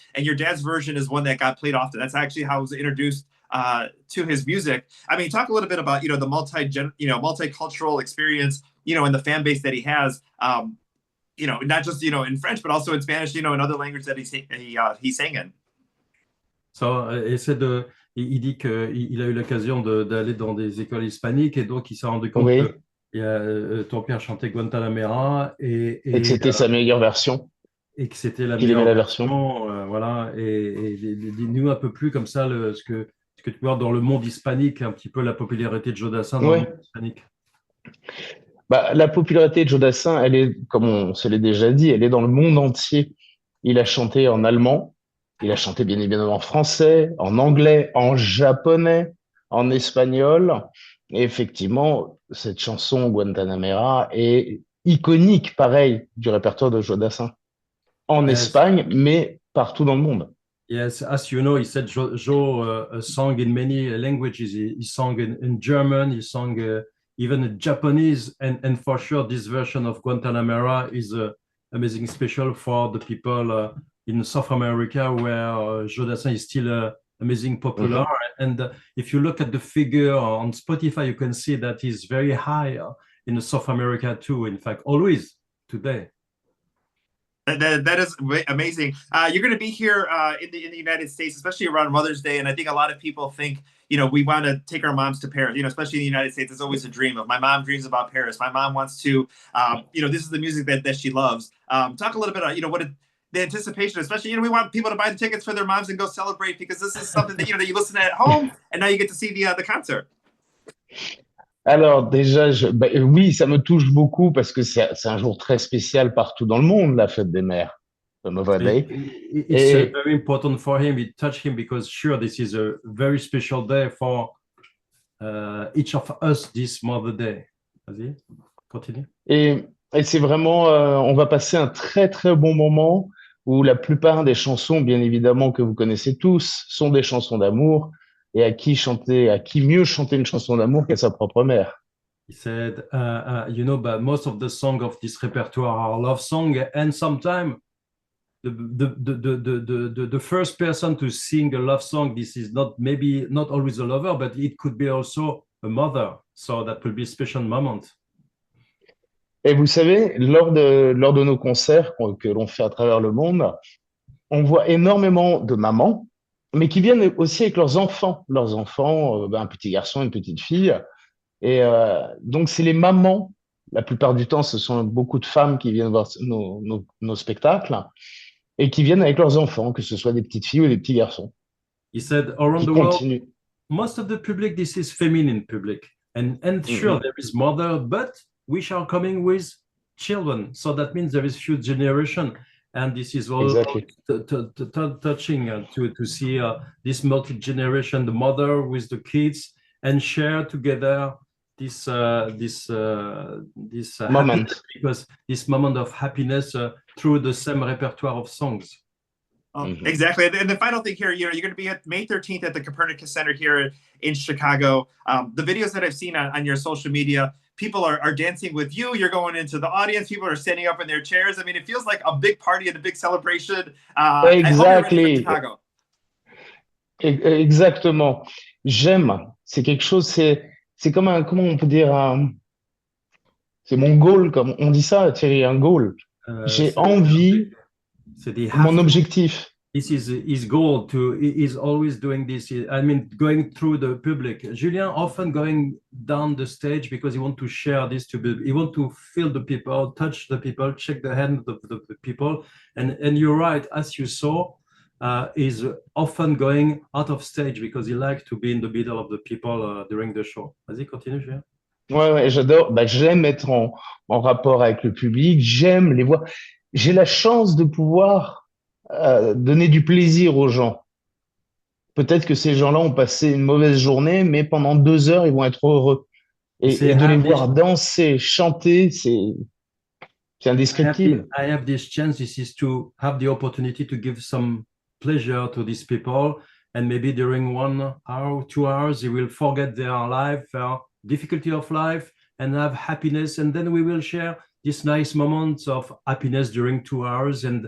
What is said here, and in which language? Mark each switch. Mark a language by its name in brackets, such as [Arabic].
[English] And your dad's version is one that got played often. That's actually how I was introduced to his music. I mean, talk a little bit about, the multicultural experience, and the fan base that he has, not just, in French, but also in Spanish, in other languages that he sang in. [French] So, il dit qu'il a eu l'occasion d'aller dans des écoles hispaniques, et donc il s'est rendu compte que ton père chantait Guantanamera, et que c'était sa meilleure version. Et que c'était la meilleure version. Voilà. Et dis-nous un peu plus comme ça ce que tu vois dans le monde hispanique, un petit peu la popularité de Joe Dassin dans le monde hispanique. La popularité de Joe Dassin, elle est, comme on se l'est déjà dit, elle est dans le monde entier. Il a chanté en allemand, il a chanté bien évidemment en français, en anglais, en japonais, en espagnol. Et effectivement, cette chanson Guantanamera est iconique, pareil, du répertoire de Joe Dassin. En Espagne, mais partout dans le monde. [English] Yes, as you know, he said Joe sang in many languages. He sang in German, he sang even in Japanese, and for sure this version of Guantanamera is amazing special for the people in South America, where Joe Dassin is still amazing popular. And if you look at the figure on Spotify, you can see that he's very high in South America too. In fact, always today. That is amazing. You're going to be here in the United States, especially around Mother's Day, and I think a lot of people think, we want to take our moms to Paris. Especially in the United States, it's always a dream of my mom dreams about Paris. My mom wants to, this is the music that she loves. Talk a little bit about, the anticipation, especially, we want people to buy the tickets for their moms and go celebrate because this is something that, that you listen to at home and now you get to see the concert. [French] Alors déjà, oui, ça me touche beaucoup parce que c'est un jour très spécial partout dans le monde, la fête des mères, [English] the Mother's Day. It's very important for him. It touched him because sure, this is a very special day for each of us this Mother's Day. [French] Vas-y, continue. Et c'est vraiment, on va passer un très très bon moment où la plupart des chansons, bien évidemment, que vous connaissez tous, sont des chansons d'amour. Et à qui mieux chanter une chanson d'amour qu'à sa propre mère. [English] He said, but most of the songs of this repertoire are love songs, and sometimes the first person to sing a love song, this is maybe not always a lover, but it could be also a mother. So that will be a special moment. [French] Et vous savez, lors de nos concerts que l'on fait à travers le monde, on voit énormément de mamans, mais qui viennent aussi avec leurs enfants. Leurs enfants, un petit garçon, une petite fille. Et donc, c'est les mamans. La plupart du temps, ce sont beaucoup de femmes qui viennent voir nos spectacles et qui viennent avec leurs enfants, que ce soit des petites filles ou des petits garçons. [English] He said, around the world, most of the public, this is feminine public. And sure, there is mother, but we are coming with children. So that means there is few generation. And this is all touching to see this multi-generation, the mother with the kids, and share together this moment, because this moment of happiness through the same repertoire of songs. Oh, exactly. And the final thing here, you're going to be at May 13th at the Copernicus Center here in Chicago. The videos that I've seen on your social media, people are dancing with you. You're going into the audience. People are standing up in their chairs. I mean, it feels like a big party and a big celebration. Exactly. [French] Exactement. J'aime. C'est quelque chose, c'est comme comment on peut dire, c'est mon goal, comme on dit ça, Thierry, un goal. J'ai envie, mon objectif. [English] This is his goal is always doing this. I mean, going through the public. Julien often going down the stage because he wants to share this he wants to feel the people, touch the people, shake the hand of the people. And you're right, as you saw, is often going out of stage because he likes to be in the middle of the people during the show. [French] Vas-y, continue, Julien. Ouais, j'adore. J'aime être en rapport avec le public. J'aime les voir. J'ai la chance de pouvoir donner du plaisir aux gens. Peut-être que ces gens-là ont passé une mauvaise journée, mais pendant 2 heures, ils vont être heureux. Et de les voir danser, chanter, c'est indescriptible. [English] I have this chance. This is to have the opportunity to give some pleasure to these people. And maybe during 1 hour, 2 hours, they will forget their life, their difficulty of life, and have happiness. And then we will share these nice moments of happiness during 2 hours.